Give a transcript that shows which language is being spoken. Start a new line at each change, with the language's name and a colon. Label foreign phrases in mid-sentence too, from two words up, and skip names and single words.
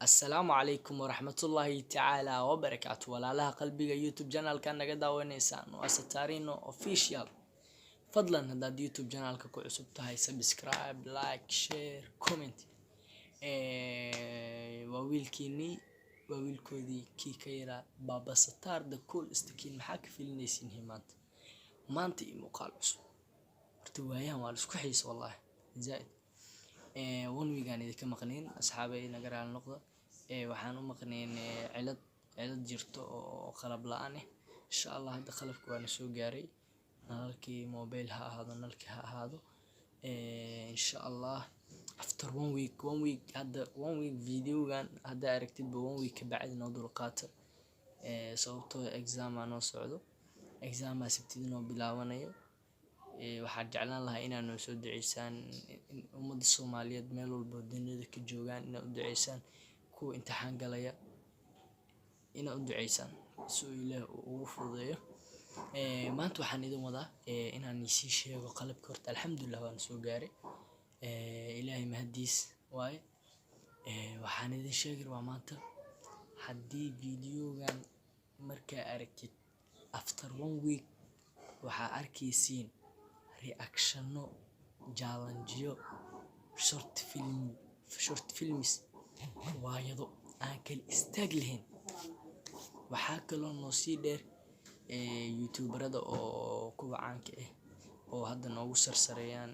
Somali: Assalaamu calaykum waraxmatullaahi tacaala wabarakaatu walaalaha qalbiga youtube channelka naga daawanaysaan waa Satarino official. Fadlan haddaad youtube channelka ku cusub tahay
English: subscribe, like, share, comment.
Somali: waa wiilkoodii kii ka yaraa Baba Satar the cool skin. maxaa ka filinaysiin maanta iyo muuqaal cusub? horta waayahan waa la isku xiis wallahi zaaid.
English: one week
Somali: aan idinka maqnayn asxaabay naga raali noqda. waxaan u maqnayn cilad jirto oo qalab la'aan ah. insha Allah hadda qalabku waa soo gaaray, nalalkii mobile ha ahaado nalkii ha ahaado. insha Allah
English: after one week
Somali: hadda
English: one week
Somali: videogan hadda aragtid ba
English: one week
Somali: ka bacdi noo dulqaata. sababtoo exam aan noo socdo, exam aa sabtidii noo bilaabanayo. waxaan jeclaan lahaa inaad noo soo duceysaan ummadda Soomaaliyeed meel walba dunida ka joogaan, inaad u duceysaan kuwa imtixaan galaya, inaad u duceysaan si Ilaah ugu fududeeyo. maanta waxaan idin wadaa inaan isii sheego qalabka. horta alxamdulillah waan soo gaaray, Ilaahay mahadiis waaye. waxaan idin sheegi rabaa maanta, haddii videogan markaa aragtid
English: after one week
Somali: waxaa arkaysiin reactiono, challengeyo,
English: short films,
Somali: riwaayado aan kala istaag lahayn. waxaa kaloo noo sii dheer youtuberada oo kuwa caanka ah oo hadda noogu sarsareeyaan.